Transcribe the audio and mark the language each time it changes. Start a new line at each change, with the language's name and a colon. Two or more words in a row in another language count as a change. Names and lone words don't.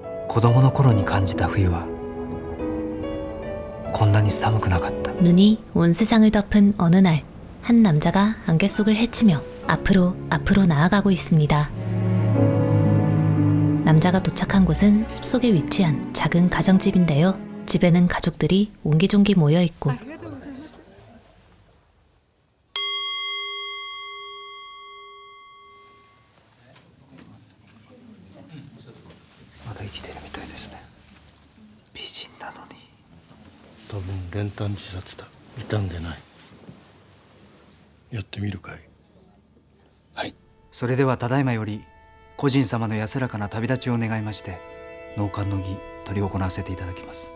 Japanese: 子供の頃に感じた冬はこんなに寒くなかった。
Korean: 눈이 온 세상을 덮은 어느 날, 한 남자가 안개 속을 헤치며 앞으로 나아가고 있습니다. 남자가 도착한 곳은 숲속에 위치한 작은 가정집인데요. 집에는 가족들이 옹기종기 모여 있고
Japanese: まだ生きてるみたいですね。美人なのに。多分練炭自殺だ。傷んでない。やってみるかい。はい。それではただいまより故人様の安らかな旅立ちを願いまして納棺の儀執り行わせていただきます。